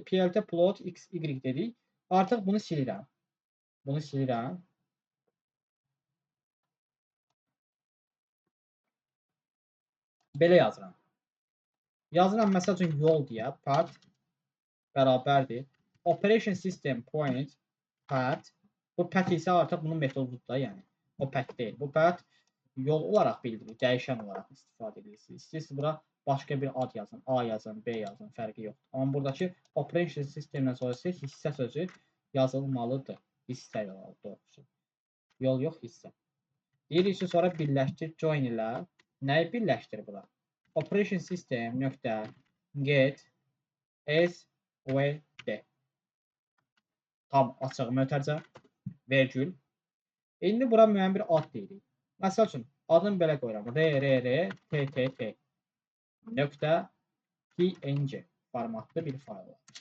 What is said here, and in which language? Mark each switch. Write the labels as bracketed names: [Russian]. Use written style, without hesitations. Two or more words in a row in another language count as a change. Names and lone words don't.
[Azerbaijani] PLT plot x, y dedik. Artıq bunu silirəm. Bunu silirəm. Belə yazıram. Yazıram, məsəl üçün yol deyə, path bərabərdir. [English] Operation system point path. [Azerbaijani] Bu path isə artıq bunun metodudur da, yəni. O path deyil. Bu path yol olaraq bildirir, dəyişən olaraq istifadə edirsiniz. İstəyirsiniz bura başqa bir ad yazın, A yazın, B yazın, fərqi yoxdur. Amma buradakı operation sistemdən sonra hissə sözü yazılmalıdır. Hissə yolu doğrusu. Yol yox, hissə. Deyirik ki, sonra birləşdir, join ilə. Nəyi birləşdir bura? [English] Operation system [Azerbaijani] nöqtə get s v d. Tam açıq mötərizə, vergül. İndi bura müəyyən bir ad deyirik. Məsəl üçün, adını belə qoyuram. rrr.ttt nöqtə png formatlı bir fayl var.